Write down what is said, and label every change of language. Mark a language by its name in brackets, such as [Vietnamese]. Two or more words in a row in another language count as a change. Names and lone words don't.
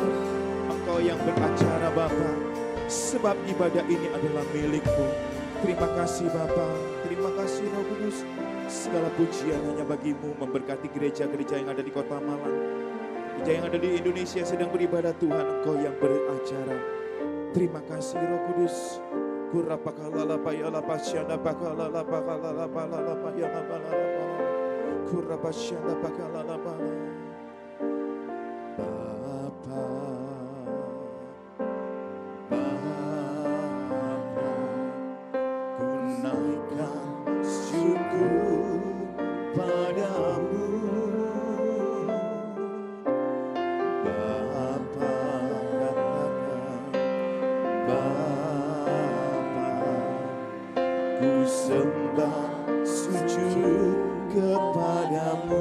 [Indonesian] Engkau yang beracara Bapa, sebab ibadah ini adalah milik-Mu. Terima kasih Bapa, terima kasih Roh Kudus. Segala pujian hanya bagi-Mu, memberkati gereja-gereja yang ada di Kota Malang. Gereja yang ada di Indonesia sedang beribadah Tuhan, Engkau yang beracara. Terima kasih Roh Kudus. Kurapakalalapa yalapa syanda pakalalapa kalalapa lalapa yalapa lalapa. Kurapasyanda pakalalapa. Bapa, Bapa, ku naikkan syukur padamu. Sembah sujud kepadamu.